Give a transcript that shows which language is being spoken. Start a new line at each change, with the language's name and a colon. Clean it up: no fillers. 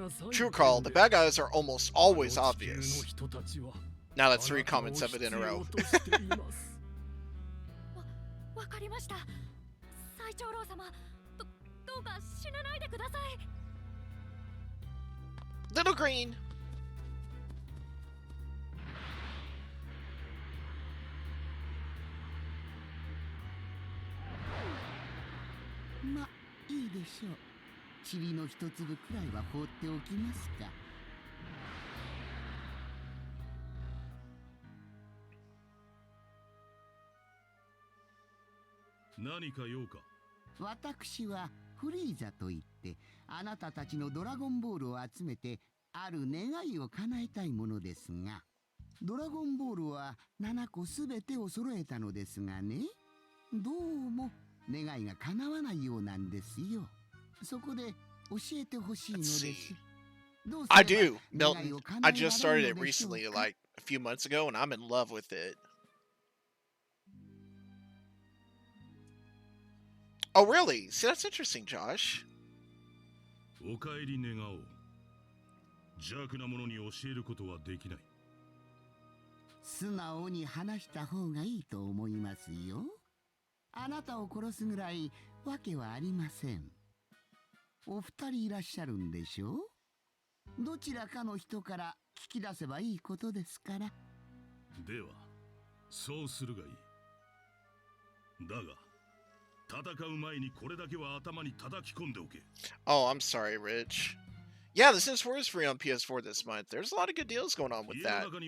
English: True call, the bad guys are almost always obvious. Now that's 3 comments of it in a row.
Japanese: わかりました。最長老様、どうか死なないでください。
English: Little Green.
Japanese: ま、いいでしょう。塵の一粒くらいは放っておきますか。何か用か。私はフリーザといって、あなたたちのドラゴンボールを集めてある願いを叶えたいものですが、ドラゴンボールは7個すべてを揃えたのですがね、どうも願いが叶わないようなんですよ。そこで教えてほしいのです。
English: I do, Milton. I just started it recently, like a few months ago, and I'm in love with it. Oh, really? See, that's interesting, Josh.
Japanese: お帰り願おう。邪悪な者に教えることはできない。素直に話した方がいいと思いますよ。あなたを殺すぐらいわけはありません。お二人いらっしゃるんでしょう？どちらかの人から聞き出せばいいことですから。では、そうするがいい。だが、戦う前にこれだけは頭に叩き込んでおけ。
English: Oh, I'm sorry, Rich. Yeah, The Sims 4 is free on PS4 this month. There's a lot of good deals going on with that.